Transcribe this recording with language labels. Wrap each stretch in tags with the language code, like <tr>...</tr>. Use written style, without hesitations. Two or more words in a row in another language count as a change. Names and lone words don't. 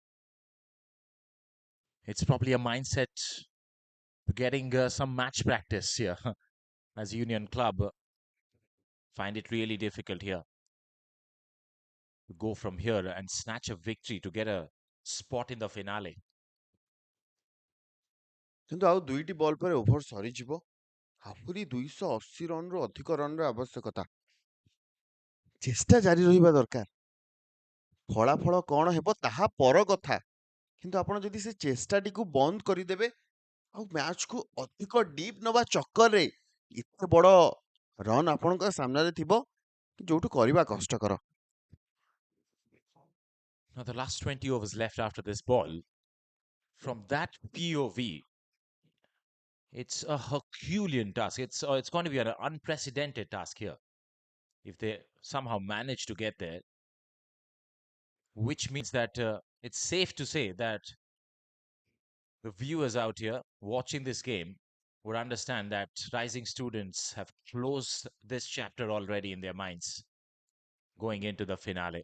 <en>It's probably a mindset to getting some match practice here as Union Club find it really difficult here to go from here and snatch a victory to get a spot in the finale.</en> <or>କିନ୍ତୁ ଆଉ 2ଟି ବଲ୍ ପରେ ଓଭର ସରିଯିବ। ଆହୁରି 280 ରନ୍ରୁ ଅଧିକ ରନ୍ର ଆବଶ୍ୟକତା। ଚେଷ୍ଟା ଜାରି ରହିବା ଦରକାର। ଫଳାଫଳ କ'ଣ ହେବ ତାହା ପର କଥା, କିନ୍ତୁ ଆପଣ ଯଦି ସେ ଚେଷ୍ଟାଟିକୁ ବନ୍ଦ କରିଦେବେ ଆଉ ମ୍ୟାଚକୁ ଅଧିକ ଡିପ୍ ନେବା ଚକ୍କରରେ ଏତେ ବଡ଼ ରନ୍ ଆପଣଙ୍କ ସାମ୍ନାରେ ଥିବ ଯୋଉଠୁ କରିବା କଷ୍ଟକର।</or> <en>Now the last 20 overs left after this ball. From that POV, it's a Herculean task. It's going to be an unprecedented task here if they somehow manage to get there, which means that it's safe to say that the viewers out here watching this game would understand that rising students have closed this chapter already in their minds going into the finale.</en>